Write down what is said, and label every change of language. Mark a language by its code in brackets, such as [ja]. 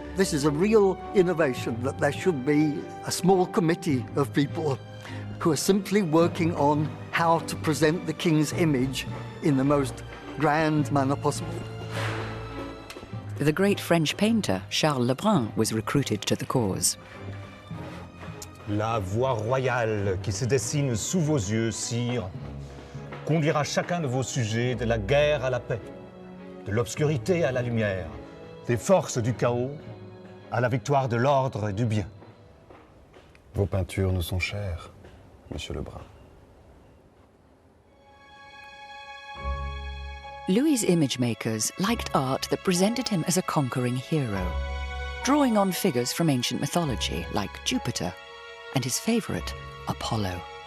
[en] This is a real innovation, that there should be a small committee of people who are simply working on how to present the king's image in the most grand manner possible. The great French painter, Charles Lebrun, was recruited to the cause. [fr] La voie royale qui se dessine sous vos yeux, sire, conduira chacun de vos sujets de la guerre à la paix, de l'obscurité à la lumière, des forces du chaos à la victoire de l'ordre et du bien. Vos peintures nous sont chères, Monsieur Lebrun. [en] Louis's image makers liked art that presented him as a conquering hero, drawing on figures from ancient mythology like Jupiter and his favorite, Apollo.